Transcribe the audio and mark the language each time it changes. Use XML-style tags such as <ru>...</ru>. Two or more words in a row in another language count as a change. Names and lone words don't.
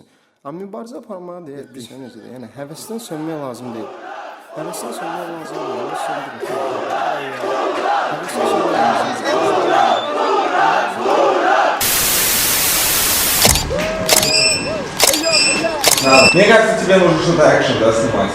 <az>Amma mübarizə aparmağa deyə bilirsən necədir? Yəni həvəsdən sönmək lazım deyil. Həvəsdən sönmək lazım deyil. Həvəs söndürür. Həvəsdən sönmək lazım.</az> <ru>Мне кажется, тебе нужно что-то экшен, да, снимать.</ru>